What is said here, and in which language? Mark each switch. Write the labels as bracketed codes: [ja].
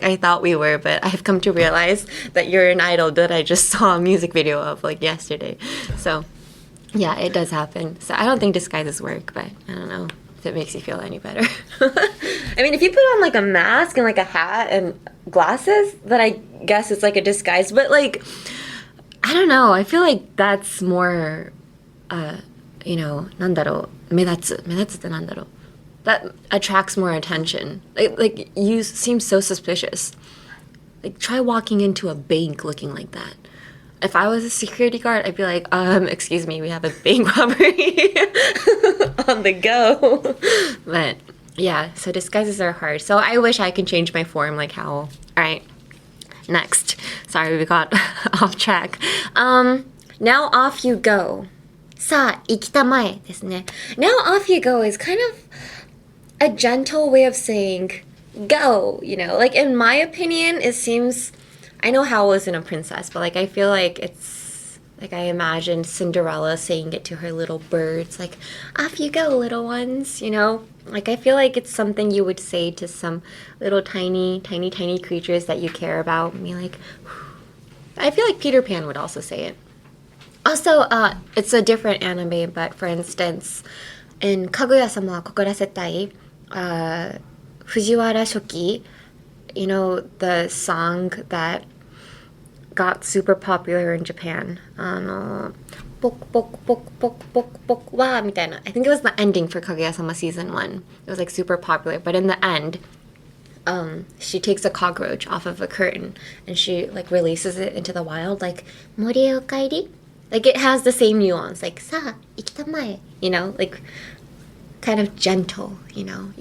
[en] Like I thought we were, but I've come to realize that you're an idol that I just saw a music video of like yesterday. So yeah, it does happen. So I don't think disguises work, but I don't know if it makes you feel any better. I mean, if you put on like a mask and like a hat and glasses, then I guess it's like a disguise. But like, I don't know. I feel like that's more, you know, [ja] なんだろう、目立つ。目立つってなんだろう。 [en] That attracts more attention. Like you seem so suspicious. Like try walking into a bank looking like that. If I was a security guard, I'd be like, excuse me, we have a bank robbery on the go. But yeah, so disguises are hard. So I wish I could change my form like Howl. All right, next. Sorry, we got off track. Now off you go. [ja] さあ、行きたまえですね. [en] Now off you go is kind of a gentle way of saying go, you know? Like in my opinion, it seems... I know Howl isn't a princess, but like I feel like it's like I imagined Cinderella saying it to her little birds, like, off you go, little ones, you know? Like I feel like it's something you would say to some little tiny creatures that you care about and be like, I feel like Peter Pan would also say it. Also, it's a different anime, but for instance, in Kaguya-sama wa Kokurasetai, Fujiwara Shoki, you know, the song that got super popular in Japan. [ja] ポクポクポクポクポクポクわみたいな. [en] I think it was the ending for Kaguya-sama season 1. It was like super popular, but in the end, she takes a cockroach off of a curtain and she like releases it into the wild, like [ja] Mori okaeri. [en] Like it has the same nuance, like [ja] sa ikitamae, [en] you know, like kind of gentle, you know.